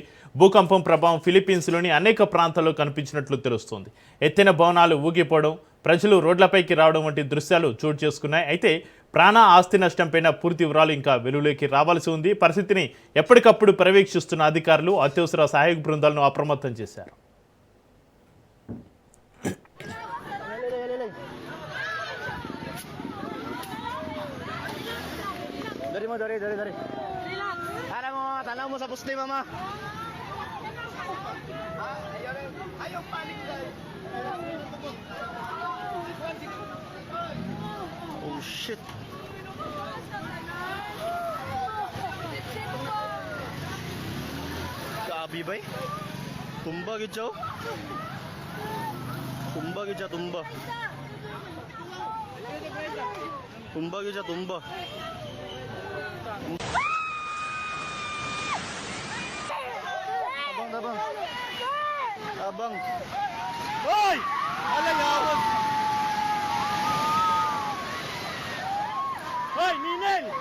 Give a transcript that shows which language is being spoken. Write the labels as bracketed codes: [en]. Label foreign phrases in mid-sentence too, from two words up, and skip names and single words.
[te] భూకంపం ప్రభావం ఫిలిప్పీన్స్లోని అనేక ప్రాంతాల్లో కనిపించినట్లు తెలుస్తోంది. ఎత్తైన భవనాలు ఊగిపోవడం, ప్రజలు రోడ్లపైకి రావడం వంటి దృశ్యాలు చోటు చేసుకున్నాయి. అయితే ప్రాణ ఆస్తి నష్టంపైన పూర్తి వివరాలు ఇంకా వెలుగులోకి రావాల్సి ఉంది. పరిస్థితిని ఎప్పటికప్పుడు పర్యవేక్షిస్తున్న అధికారులు అత్యవసర సహాయక బృందాలను అప్రమత్తం చేశారు. [ceb] Dari. Tanaw mo sa puste, mama. Ayaw panik. [en] Oh shit. [ceb] Grabe ba? Tumba gitsaw? Tumba. Abang. Hoy! Alayawag! Hoy, Ninel!